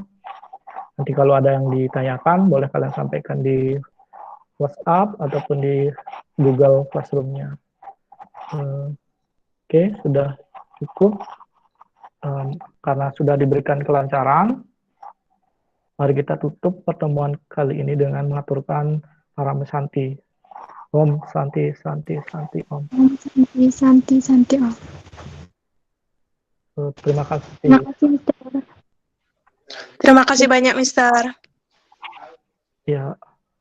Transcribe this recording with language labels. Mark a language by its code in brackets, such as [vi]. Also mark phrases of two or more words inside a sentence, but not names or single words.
[id] Nanti kalau ada yang ditanyakan boleh kalian sampaikan di WhatsApp ataupun di Google Classroom-nya. Oke, sudah cukup. Karena sudah diberikan kelancaran, mari kita tutup pertemuan kali ini dengan mengaturkan Param Santi. [sa] Om Santi, Santi, Santi, Om. Santi, Santi, Santi, Om. [id] Terima kasih. Terima kasih, Mister. Terima kasih banyak, Mister. Ya,